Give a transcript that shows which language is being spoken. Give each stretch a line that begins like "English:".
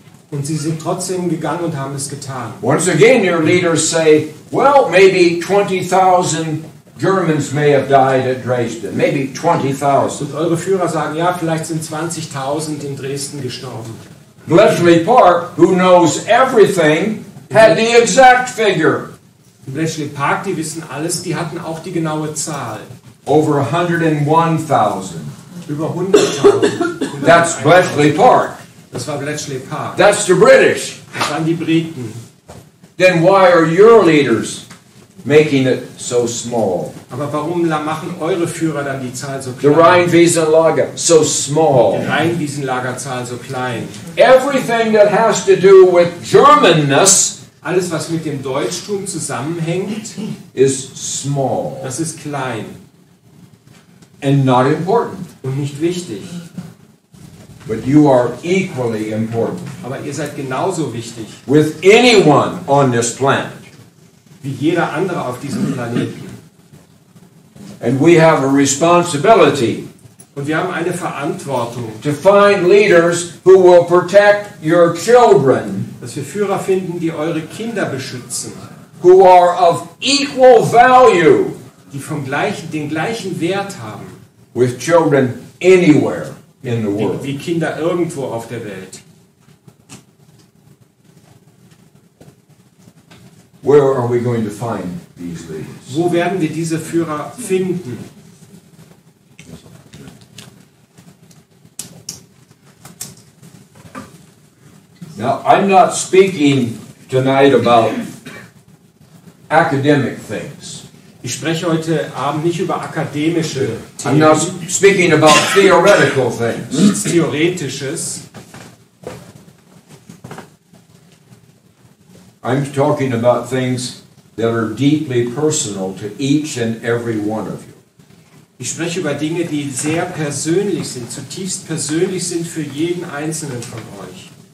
German: Und sie sind trotzdem gegangen und haben es getan.
English: Once again, your leaders say, well, maybe 20,000 Germans may have died at Dresden. Maybe 20,000.
German: Und eure Führer sagen, ja, vielleicht sind 20.000 in Dresden gestorben.
English: Bletchley Park, who knows everything, had the exact figure.
German: In Bletchley Park, die wissen alles, die hatten auch die genaue Zahl.
English: Over 101,000.
German: Über 100.000.
English: That's Bletchley Park.
German: Das war Bletchley Park.
English: That's the British.
German: Das waren die Briten.
English: Then why are your leaders making it so small?
German: Aber warum machen eure Führer dann die Zahl so
English: The
German: klein?
English: Rheinwiesenlager, so
German: Die
English: small.
German: Rheinwiesenlagerzahl so klein.
English: Everything that has to do with Germanness
German: Alles, was mit dem Deutschtum zusammenhängt,
English: is small
German: das ist klein
English: and not important.
German: und nicht wichtig.
English: But you are equally important
German: Aber ihr seid genauso wichtig
English: with anyone on this planet.
German: wie jeder andere auf diesem Planeten.
English: And we have a responsibility
German: Und wir haben eine Verantwortung,
English: to find leaders who will protect your children,
German: dass wir Führer finden, die eure Kinder beschützen,
English: who are of equal value
German: die den gleichen Wert haben
English: with children anywhere in the world.
German: wie Kinder irgendwo auf der Welt.
English: Where are we going to find these leaders?
German: Wo werden wir diese Führer finden?
English: Now, I'm not speaking tonight about academic things.
German: Ich spreche heute Abend nicht über akademische
English: I'm not
German: Themen,
English: speaking about theoretical things.
German: nichts Theoretisches.
English: I'm talking about things that are deeply personal to each and every one of you.
German: Ich spreche über Dinge, die sehr persönlich sind, zutiefst persönlich sind für jeden Einzelnen von euch.